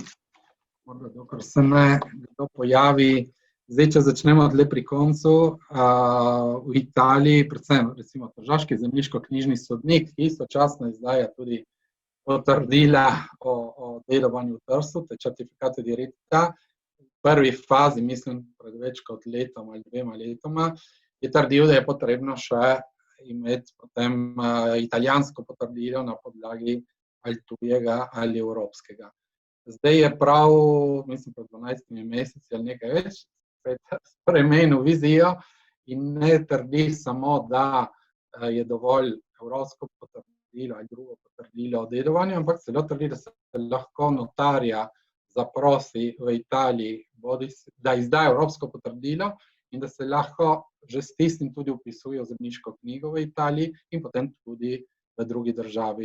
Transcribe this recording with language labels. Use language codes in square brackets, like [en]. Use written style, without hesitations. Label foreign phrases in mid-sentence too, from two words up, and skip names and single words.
[sl] Morda dokler se me kdo pojavi. Zdaj, če začnemo tle pri koncu, v Italiji, predvsem recimo tržaški zemljiško-knjižni sodnik, istočasno izdaja tudi potrdila o dedovanju v Trstu, te [it] certificato di eredità. [sl] V prvi fazi, mislim, pred več kot letom ali 2 letoma, je trdil, da je potrebno še imeti potem italijansko potrdilo na podlagi ali tujega ali evropskega. Zdaj je prav, mislim, pred 12 meseci ali nekaj več, spremenil vizijo in ne trdi samo, da je dovolj evropsko potrdilo ali drugo potrdilo o dedovanju, ampak celo trdi, da se lahko notarja zaprosi v Italiji, da izda evropsko potrdilo in da se lahko že s tistim tudi vpisuje v zemljiško knjigo v Italiji in potem tudi v drugi državi.